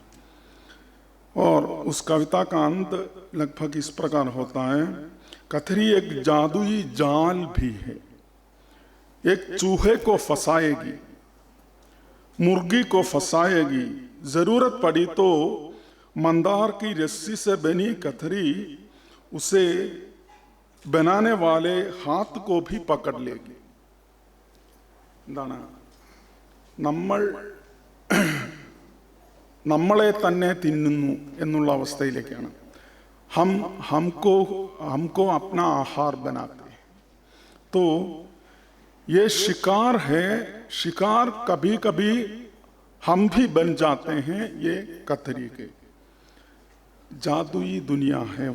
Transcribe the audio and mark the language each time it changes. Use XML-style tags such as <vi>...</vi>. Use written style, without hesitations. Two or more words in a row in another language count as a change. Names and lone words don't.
<hi>और उस कविता का अंत लगभग इस प्रकार होता है, कथरी एक जादुई जाल भी है, एक चूहे को फंसाएगी, मुर्गी को फंसाएगी, जरूरत पड़ी तो मंदार की रस्सी से बनी कथरी उसे बनाने वाले हाथ को भी पकड़ लेगी।</hi> <ml>എന്താണ്, നമ്മളെ തന്നെ തിന്നുന്നു എന്നുള്ള അവസ്ഥയിലേക്കാണ്.</ml> <hi>हमको अपना आहार बनाते हैं. तो ये शिकार है, शिकार कभी कभी हम भी बन जाते हैं. ये कतरी के जादुई दुनिया है.</hi>